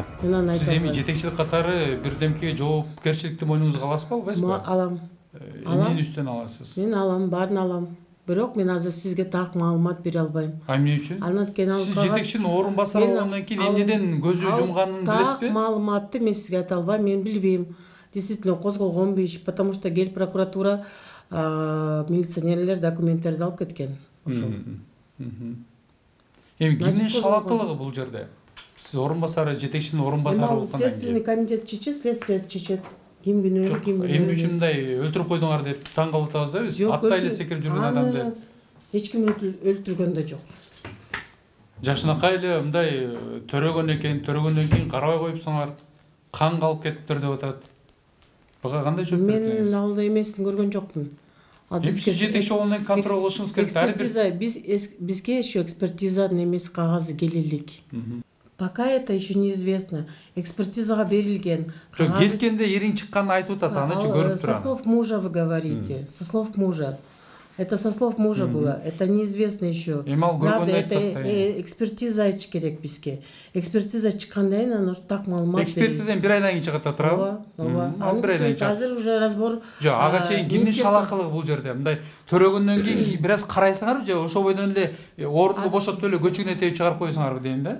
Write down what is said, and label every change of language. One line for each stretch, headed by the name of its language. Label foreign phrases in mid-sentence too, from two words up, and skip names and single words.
Kyrgyz: Сиз эми жетекчилик катары бирдемке жоопкерчиликти мойнуңузга аласызбы, албайсызбы? Алам. Эмнени үстүнөн аласыз? Мен алам, баарын алам. Бирок мен азыр сизге так маалымат бере албайм. Эмне үчүн? Анткени Сиз жетекчинин орун басары болгондон кийин эмнеден көзү жумганын билесизби? Так маалыматты мен сизге айта албайм, мен билбейм. Действительно козголгонбу иш,
Russian: потому что
Kyrgyz: гел прокуратура милиционерлер документтерди алып кеткен. Ошол. Эми кимдин шалаттылыгы бул жерде? Сиз орун басары, жетекчинин орун басары болгондон кийин.
Russian: Следственный комитет
Kyrgyz: чечет, следствие чечет. Ким күнөө, ким күнөө. Эмне үчүн мындай өлтүрүп койдуңар деп таң калып атабыз да биз. Аттай эле секирип жүргөн адамды эч ким өлтүргөн да жок. Жашынакай эле мындай төрөгөндөн кийин карабай коюпсуңар, кан калып кетиптир деп атат. Буга кандай жооп бересиз? Мен алда эмесин көргөн жокмун. Бизге жетекчи болгондон контроль кылышыңыз керек. Экспертиза, бизге еще экспертизанын эмес кагазы келелик.
Russian: Пока это еще неизвестно.
Kyrgyz: Экспертизага берилген. Жок, кескенде ириң чыкканын айтып атат, аны чы көрүп турам.
Russian: Со слов мужа вы говорите. Со слов мужа. Это со слов мужа было, это неизвестно еще. Правда, это
Kyrgyz: экспертиза айтыш керек бизге. Экспертиза чыккандан кийин анан так маалымат. Экспертизадан бир айдан кийин чыгат турабы? Ооба. Бир айдан кийин. Азыр
Russian: уже разбор.
Kyrgyz: Жок, ага чейин кимдин шалакылыгы бул жерде? Мындай төрөгөндөн кийин бир аз карайсыңарбы же ошол бойдон эле орунду бошотуп эле көчүгүнө теуп чыгарып коесуңарбы дейм да?